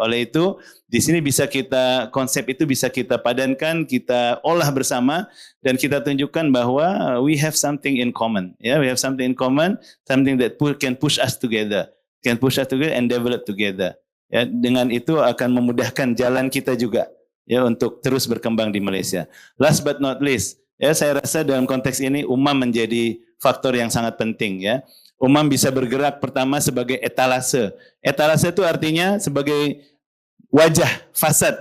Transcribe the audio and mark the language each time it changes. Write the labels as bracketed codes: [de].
[id] Oleh itu, di sini konsep itu bisa kita padankan, kita olah bersama dan kita tunjukkan bahwa [en] we have something in common. Ya, we have something in common, something that can push us together, and develop together. [id] Ya, dengan itu akan memudahkan jalan kita juga. Ya, untuk terus berkembang di Malaysia. [en] Last but not least, [id] ya saya rasa dalam konteks ini UMAM menjadi faktor yang sangat penting ya. UMAM bisa bergerak pertama sebagai etalase. Etalase itu artinya sebagai wajah fasad.